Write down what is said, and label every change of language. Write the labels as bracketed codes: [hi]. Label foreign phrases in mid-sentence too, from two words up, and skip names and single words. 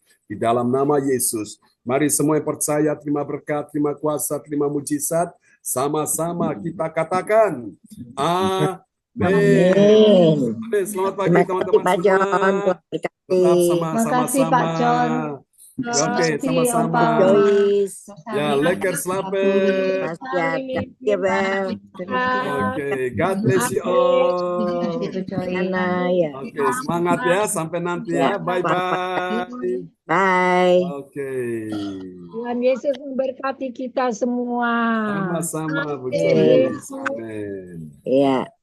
[id] Di dalam nama Yesus, mari semua yang percaya terima berkat, terima kuasa, terima mujizat. Sama-sama kita katakan, Amin. Selamat pagi teman-teman Pak John. semua. Tetap Terima kasih sama-sama. Pak John. Oke, Terima kasih, sama-sama. Om Joyce. [nl] Ya, lekker slapen. Dankjewel. [en] Oke, God bless you all. [id] Ibu Joy. Ana ya. Oke, semangat ya. Sampai nanti ya. Bye-bye. Bye. Oke. Tuhan Yesus memberkati kita semua. Sama-sama, Bu Amin. Joyce. Amin. Ya.